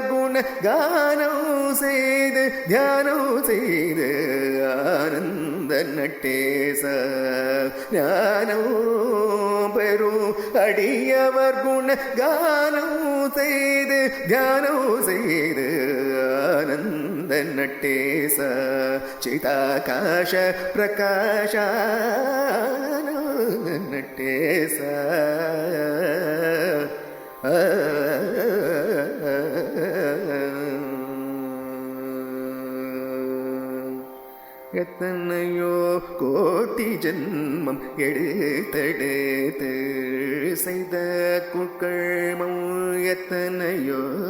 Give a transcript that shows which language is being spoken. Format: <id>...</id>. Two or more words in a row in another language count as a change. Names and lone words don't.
<ta>குணகானம் செய்து தியானம் செய்து ஆனந்த நட்டேச ஞானம் பெரும் அடியவர் குணகானம் செய்து தியானம் செய்து ஆனந்த நட்டேச</ta> <sa>चिदाकाश प्रकाश नटेस</sa> <ta>எத்தனையோ கோட்டி ஜன்மம் எடுத்தெடுத்து செய்த குக்கள்மம் எத்தனையோ</ta>